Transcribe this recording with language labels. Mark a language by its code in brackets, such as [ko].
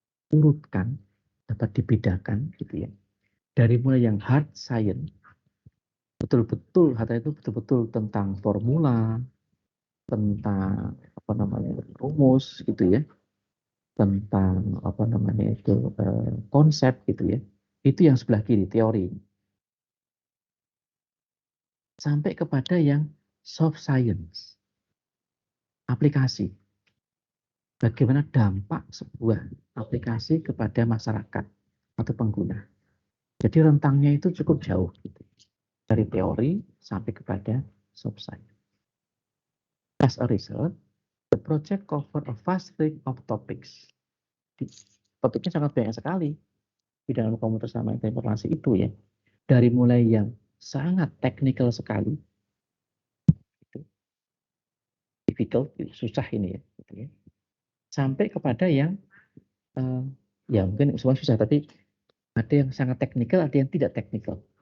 [id] diurutkan, dapat dibedakan gitu ya, dari mulai yang hard science, betul-betul itu betul-betul tentang formula, tentang apa namanya rumus gitu ya, tentang apa namanya itu konsep gitu ya, itu yang sebelah kiri teori, sampai kepada yang soft science, aplikasi. Bagaimana dampak sebuah aplikasi kepada masyarakat atau pengguna. Jadi rentangnya itu cukup jauh gitu. Dari teori sampai kepada soft science. [en] As a result, the project cover a vast range of topics. [id] Topiknya sangat banyak sekali di dalam komputer sama informasi itu ya. Dari mulai yang sangat teknikal sekali, gitu, difficult, susah ini ya, gitu ya, sampai kepada yang ya mungkin semua susah, tapi ada yang sangat teknikal, ada yang tidak teknikal.